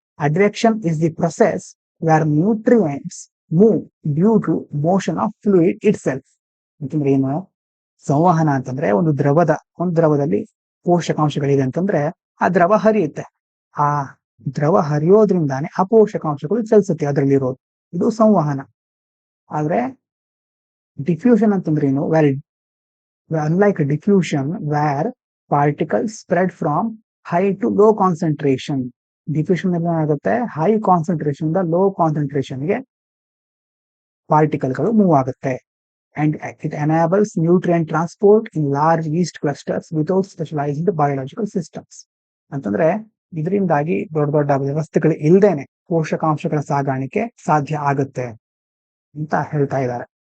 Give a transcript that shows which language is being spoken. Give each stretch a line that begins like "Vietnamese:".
English: Advection is the process where nutrients move due to motion of fluid itself.
Kannada: ಅಂತಂದ್ರೆ ಏನು? ಸಂವಹನ ಅಂತಂದ್ರೆ ಒಂದು ದ್ರವದಲ್ಲಿ ಪೋಷಕಾಂಶಗಳಿದೆ ಅಂತಂದ್ರೆ ಆ ದ್ರವ ಹರಿಯುತ್ತೆ. ಆ ದ್ರವ ಹರಿಯೋದ್ರಿಂದಾನೆ ಆ ಪೋಷಕಾಂಶಗಳು ಚಲಿಸುತ್ತೆ ಅದರಲ್ಲಿ ಇರೋದು, ಇದು ಸಂವಹನ. ಆದ್ರೆ ಡಿಫ್ಯೂಷನ್ ಅಂತಂದ್ರೆ ಏನು?
English: unlike diffusion where particles spread from high to low concentration,
Kannada: diffusion ಏನಾಗುತ್ತೆ, ಹೈ ಕಾನ್ಸಂಟ್ರೇಷನ್ ಇಂದ ಲೋ ಕಾನ್ಸಂಟ್ರೇಷನ್ ಗೆ ಪಾರ್ಟಿಕಲ್ಗಳು ಮೂವ್ ಆಗುತ್ತೆ.
English: And it enables nutrient transport in large yeast clusters without specialised biological systems.
Kannada: ಅಂತಂದ್ರೆ ಇದರಿಂದಾಗಿ ದೊಡ್ಡ ದೊಡ್ಡ ವ್ಯವಸ್ಥೆಗಳು ಇಲ್ಲದೇನೆ ಪೋಷಕಾಂಶಗಳ ಸಾಗಾಣಿಕೆ ಸಾಧ್ಯ ಆಗುತ್ತೆ ಅಂತ ಹೇಳ್ತಾ ಇದ್ದಾರೆ.